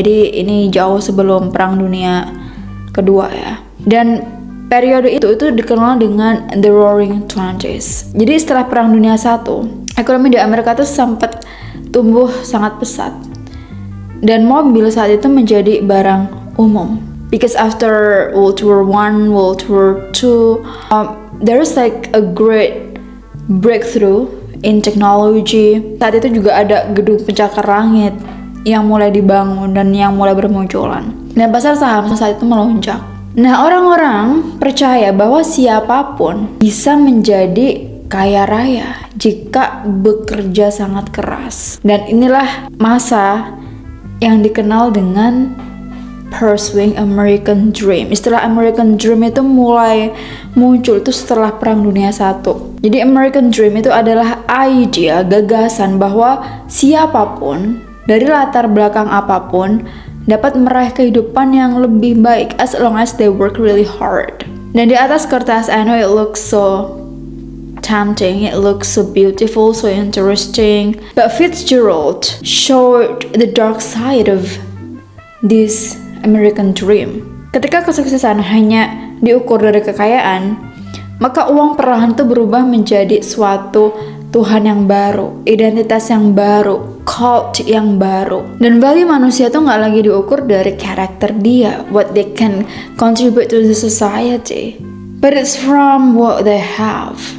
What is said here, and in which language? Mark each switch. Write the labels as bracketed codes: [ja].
[id] Jadi ini jauh sebelum Perang Dunia Kedua ya. Dan periode itu dikenal dengan The Roaring Twenties. Jadi setelah Perang Dunia I, ekonomi di Amerika tuh sempat tumbuh sangat pesat. Dan mobil saat itu menjadi barang umum. [en] Because after World War I, World War II, there is like a great breakthrough in technology. [id] Saat itu juga ada gedung pencakar langit yang mulai dibangun dan yang mulai bermunculan. Dan pasar saham saat itu melonjak. Nah, orang-orang percaya bahwa siapapun bisa menjadi kaya raya jika bekerja sangat keras. Dan inilah masa yang dikenal dengan Pursuing American Dream. Istilah American Dream itu mulai muncul itu setelah Perang Dunia I. Jadi American Dream itu adalah idea, gagasan bahwa siapapun dari latar belakang apapun dapat meraih kehidupan yang lebih baik as long as they work really hard. Dan di atas kertas, [en] I know it looks so tempting, it looks so beautiful, so interesting, but Fitzgerald showed the dark side of this American Dream. [id] Ketika kesuksesan hanya diukur dari kekayaan, maka uang perlahan itu berubah menjadi suatu Tuhan yang baru, identitas yang baru, cult yang baru. Dan value manusia tuh nggak lagi diukur dari karakter dia, [en] what they can contribute to the society, but it's from what they have.